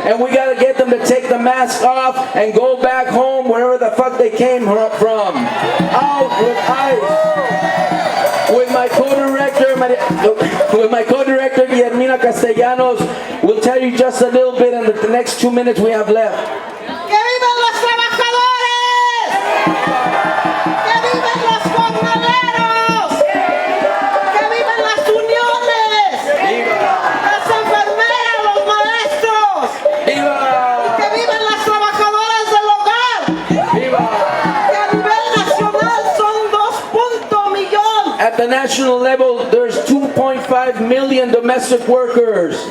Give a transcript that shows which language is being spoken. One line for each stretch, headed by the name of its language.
English: And we gotta get them to take the mask off and go back home wherever the fuck they came from. Out with ICE. With my co-director, Guillermina Castellanos, we'll tell you just a little bit in the next 2 minutes we have left.
Spanish: ¡Que vivan los trabajadores! ¡Que vivan los jornaleros! ¡Que vivan las uniones! ¡Las enfermeras, los maestros! ¡Viva! ¡Que vivan las trabajadoras del hogar! ¡Viva! ¡Que a nivel nacional son 2 millones!
English: At the national level, there's 2.5 million domestic workers.